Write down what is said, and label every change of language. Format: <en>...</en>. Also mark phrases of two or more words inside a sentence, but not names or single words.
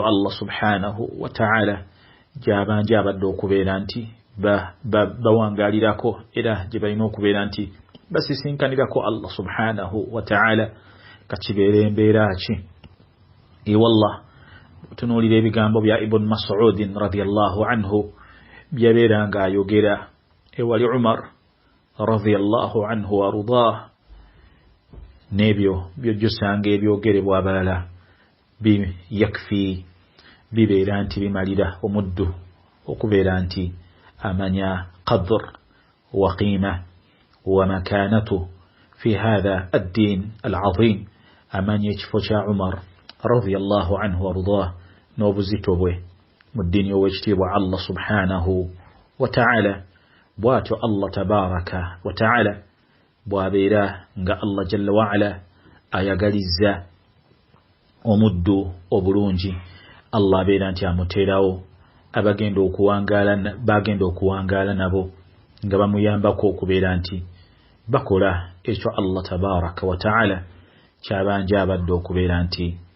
<lg>Allah</lg> <ar>سبحانه وتعالى</ar> <lg>gy'abanje abadde okubeera nti bawangalirako era gye balina okubeera nti basisinkanirako Allah</lg> <ar>سبحانه وتعالى</ar> <lg>kakibeera embeera ki wallah tunuulira ebigambo bya Ibn Mas'ud</lg> <ar>رضي الله عنه</ar> <lg>byabeeranga ayogera ewali Umar radiyallahu anhu wardah nebyo byojjusanga ebyogerebwa abalala yakfi bibeera nti bimalira omuddu okubeera nti amanya</lg> <ar>قدر وقيمة ومكانته في هذا الدين العظيم</ar> <lg>amanya ekifo kya Umar</lg> <ar>رضي الله عنه</ar> <lg>wardah n'obuzito bwe mu ddiini ow'ekitiibwa Allah</lg> <ar>سبحانه و</ar> <lg>ta'ala bw'atyo Allah</lg> <ar>تبارك وتعالى</ar> <lg>bw'abeera nga Allah</lg> <ar>جل وعلا</ar> <lg>ayagalizza omuddu obulungi Allah abeera nti amuteerawo bagenda okuwangaala nabo nga bamuyambako okubeera nti bakola ekyo Allah</lg> <ar>تبارك وتعالى</ar> <lg>kyabanja abadde okubeera nti</lg>